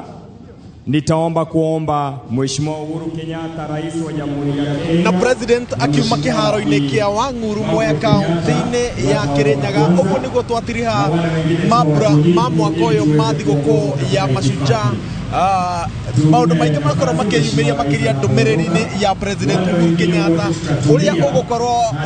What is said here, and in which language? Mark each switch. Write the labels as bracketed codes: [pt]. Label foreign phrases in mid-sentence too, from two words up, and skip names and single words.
[sw] Nitaomba kuomba Mheshimiwa Uhuru Kenyatta, Rais wa Jamhuri ya Kenya, [ki] na President akiuma kiharo-inĩ kĩa Wang'uru Mwea kaunti-inĩ ya Kirinyaga. Ũguo nĩguo twatiriha mambura ma mwaka ũyũ ma thigũkũ ya Mashujaa maundu maingi makorwo makiyumiria makiria ndumiriri-ini ya President Uhuru Kenyatta uria ugukorwo